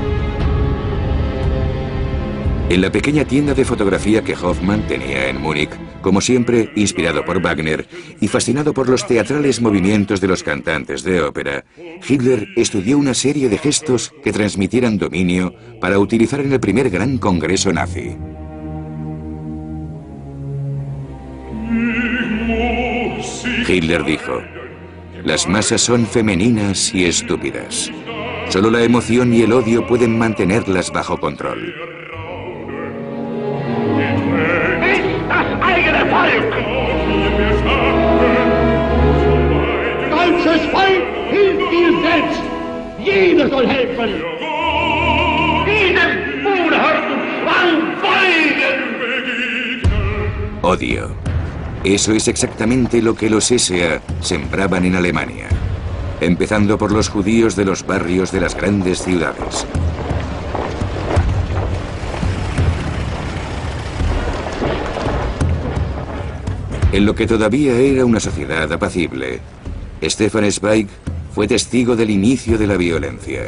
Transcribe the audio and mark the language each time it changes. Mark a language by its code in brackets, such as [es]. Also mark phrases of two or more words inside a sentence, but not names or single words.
[es] En la pequeña tienda de fotografía que Hoffmann tenía en Múnich, Como siempre, inspirado por Wagner y fascinado por los teatrales movimientos de los cantantes de ópera, Hitler estudió una serie de gestos que transmitieran dominio para utilizar en el primer gran congreso nazi. Hitler dijo: "Las masas son femeninas y estúpidas. Solo la emoción y el odio pueden mantenerlas bajo control". [de] Deutsches Volk hilft dir selbst. Jeder soll helfen. Diesem unerhörten Zwang folgen. [es] Odio. Eso es exactamente lo que los SA sembraban en Alemania, empezando por los judíos de los barrios de las grandes ciudades. En lo que todavía era una sociedad apacible, Stefan Zweig fue testigo del inicio de la violencia.